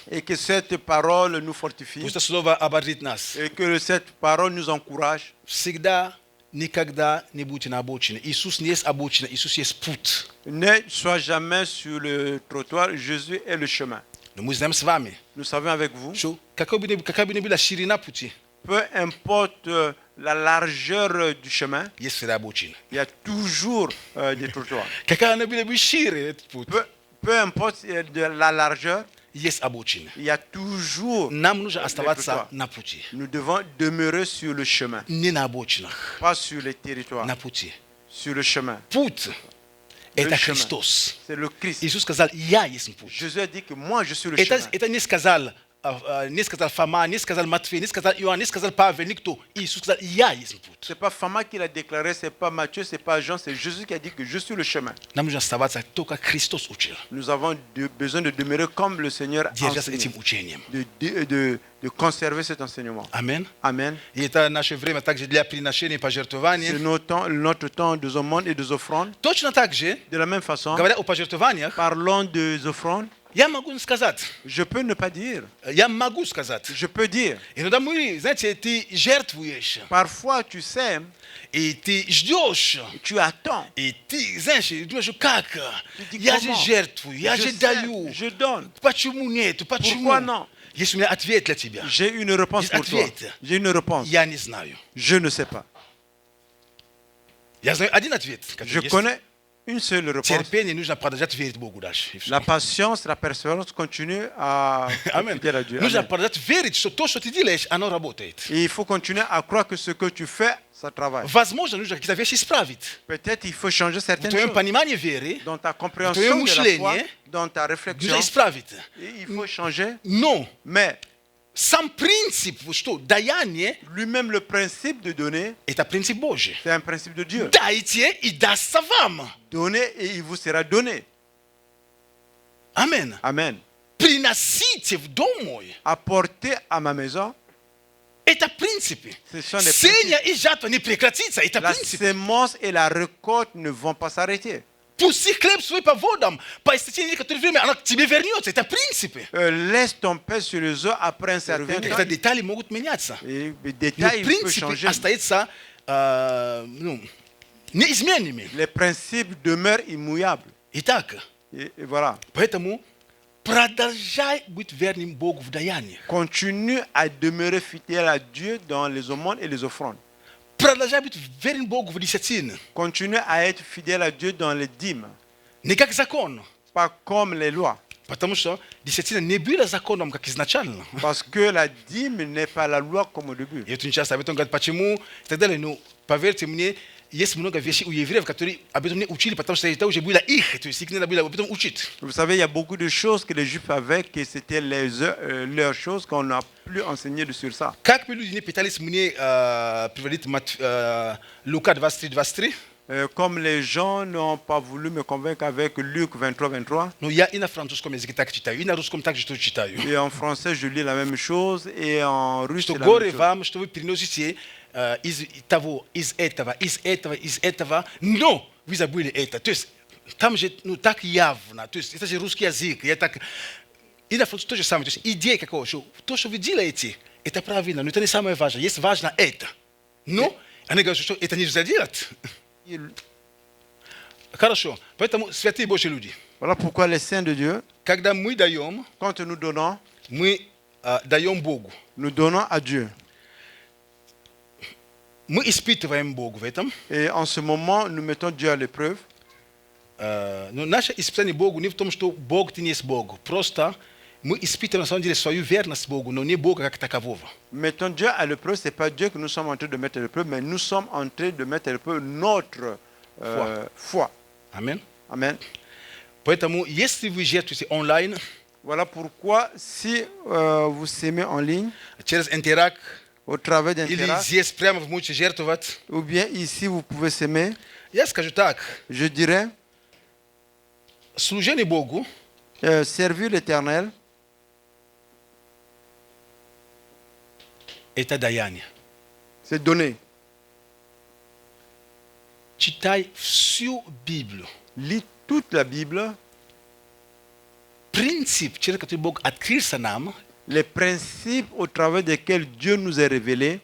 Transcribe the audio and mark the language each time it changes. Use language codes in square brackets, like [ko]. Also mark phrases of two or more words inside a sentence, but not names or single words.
[fr] Et que cette parole nous fortifie. [ru] Пусть это слово ободрит нас. [fr] Et que cette parole nous encourage. [ru] Всегда, никогда не будьте на обочине. Иисус не есть обочина, Иисус есть путь. [fr] Ne sois jamais sur le trottoir. Jésus est le chemin. [ru] Но мы знаем с вами, [fr] Nous savons avec vous, [ru] что какая бы ни была ширина пути, [fr] peu importe la largeur du chemin, [ru] есть всегда обочина. [fr] il y a toujours des trottoirs. [ru] Какая она была бы шире, этот путь, [fr] Peu importe de la largeur, [ru] есть обочина. [fr] il y a toujours. [ru] Нам нужно [fr] les [ru] оставаться [fr] trottoirs. [ru] на пути. [fr] Nous devons demeurer sur le chemin, [ru] Не на обочинах, [fr] pas sur les territoires, [ru] на пути. [fr] sur le chemin. [ru] Путь – это [fr] chemin. [ru] Христос. [fr] C'est le Christ. [ru] Иисус сказал, я есть путь. [fr] Jésus a dit que moi je suis le chemin. [ru] Это не сказал не сказал Фома, не сказал Матфей, не сказал Иоанн, не сказал Павел, никто. Иисус сказал, я есть путь. [fr] C'est pas Fama qui l'a déclaré, c'est pas Matthieu, c'est pas Jean, c'est Jésus qui a dit que je suis le chemin. [ru] Нам нужно оставаться только Христос учил. [fr] Nous avons besoin de demeurer comme le Seigneur a [ru] Держаться [fr] enseigné, [ru] этим учением. [fr] de conserver cet enseignement. [ru] Аминь. [fr] Amen. [ru] И это наше время также для приношения и пожертвования. [fr] C'est notre temps des aumônes et des offrandes. [ru] Точно так же, [fr] De la même façon, [ru] говоря о пожертвованиях, [fr] parlons des offrandes. [ru] я могу сказать, [fr] Je peux ne pas dire. [ru] я могу сказать. [fr] Je peux dire. [ru] Иногда мы, знаете, ты жертвуешь, [fr] Parfois, tu sais, [ru] и ты ждешь, [fr] tu attends. [ru] и ты, знаешь, думаешь, как? [fr] dis [ru] Я же [fr] comment? [ru] жертвую, я [fr] Je [ru] же [fr] sais, [ru] даю. [fr] je donne. [ru] Почему нет? Почему? [fr] Pourquoi non? [ru] Есть у меня ответ для тебя. [fr] J'ai une réponse [ru] Есть [fr] pour toi. [ru] ответ. [fr] J'ai une réponse. [ru] Я не знаю. [fr] Je ne sais pas. [ru] Я знаю один ответ. который [fr] Je [ru] есть. [fr] connais une seule réponse. [ru] Терпение нужно продолжать верить Богу дальше. И всё. [fr] La patience, la persévérance continue à être [ru] Аминь. [fr] fidèle à Dieu. [ru] Нужно [fr] Amen. [ru] продолжать верить, что то, что ты делаешь, оно работает. [fr] Et il faut continuer à croire que ce que tu fais, ça travaille. [ru] Возможно, нужно какие-то вещи исправить. [fr] Peut-être il faut changer [ru] В [fr] certaines [ru] твоем [fr] choses [ru] понимании веры [fr] dans ta [ru] твоем [fr] compréhension de la foi, [ru] мышлении [fr] dans ta [ru] нужно [fr] réflexion. [ru] исправить. [fr] Et il faut changer. [ru] Но [fr] Mais [ru] сам принцип, что даяние, [fr] lui-même, le principe de donner, [ru] это принцип Божий. [fr] c'est un principe de Dieu. [ru] Дайте и дастся вам. [fr] Donnez et il vous sera donné. [ru] Аминь. [fr] Amen. [ru] Приносите в дом мой. [fr] Apportez à ma maison. [ru] Это принципы. [fr] Ce sont des [ru] Сеня и жатва не прекратится. Это [fr] La [ru] принцип. [fr] sémence et la récolte ne vont pas s'arrêter. [ru] Пусти хлеб свой по водам. По истечении некоторого времени она к тебе вернется. Это принципы. [fr] Laisse ton pain sur les eaux après un certain temps. [ru] Какие-то детали могут меняться. [fr] Et les [ru] Но [fr] détails peuvent [ru] принципы [fr] changer. [ru] остаются неизменными. [fr] Les principes demeurent immuables. [ru] Итак, [fr] Et voilà. [ru] поэтому продолжай быть верным Богу в даяниях. [fr] Continue à demeurer fidèle à Dieu dans les aumônes et les offrandes. [ru] Продолжай быть верным Богу в десятины. [fr] Continue à être fidèle à Dieu dans les dîmes. [ru] Не как закон. [fr] Pas comme les lois. [ru] Потому что десятина не была законом, как изначально. [fr] Parce que la dîme n'est pas la loi comme au début. [ru] И очень часто об этом говорят, почему и так далее. Но поверьте мне, есть много вещей у евреев, которые об этом не учили, потому что это уже было их. То есть их надо было об этом учить. [fr] Vous savez, il y a beaucoup de choses que les Juifs avaient, que c'était leurs choses qu'on n'a plus enseigné sur ça. [ru] Как бы люди не пытались мне приводить Лука 23:23, [fr] Comme les gens n'ont pas voulu me convaincre avec Luc 23. [ru] но я и на французском языке так читаю, и на русском также что читаю. [fr] Et en français, je lis la même chose, et en russe, [ru] Что [fr] c'est la [ru] горе [fr] même chose. [ru] вам, что вы переносите из того, из этого, но вы забыли это. То есть там же так явно, то есть это же русский язык, я так... И на французском то же самое, то есть идея какого, что то, что вы делаете, это правильно, но это не самое важное, есть важно это. Но они говорят, что это нельзя делать. Хорошо, поэтому святые Божьи люди, [fr] Voilà pourquoi les saints de Dieu, [ru] когда мы даем, [fr] quand nous donnons, [ru] мы даем Богу. [fr] nous donnons à Dieu. [ru] Мы испытываем Бога в этом. [fr] Et en ce moment, nous mettons Dieu à l'épreuve. [ru] Но наше испытание Богу не в том, что Бог ты не есть Бог. Просто мы испытываем на самом деле свою верность Богу, но не Бога как такового. [fr] Mettons Dieu à l'épreuve, ce n'est pas Dieu que nous sommes en train de mettre à l'épreuve, mais nous sommes en train de mettre à l'épreuve notre foi. [ru] Аминь. [fr] Amen. [ru] Поэтому, если вы жертвуете онлайн, [fr] Voilà pourquoi, si vous s'aimez en ligne, [ru] через Интерак, [fr] au travers [ru] или [fr] d'Interact, [ru] здесь прямо вы можете жертвовать, [fr] ou bien ici vous pouvez s'aimer, [ru] я скажу так, [fr] je dirais, [ru] служение Богу [fr] servir l'Éternel, [ru] это даяние. [fr] c'est donner. [ru] Читай всю Библию. [fr] Lis toute la Bible, [ru] Принцип, через который Бог открылся нам, [fr] les principes au travers desquels Dieu nous est révélé,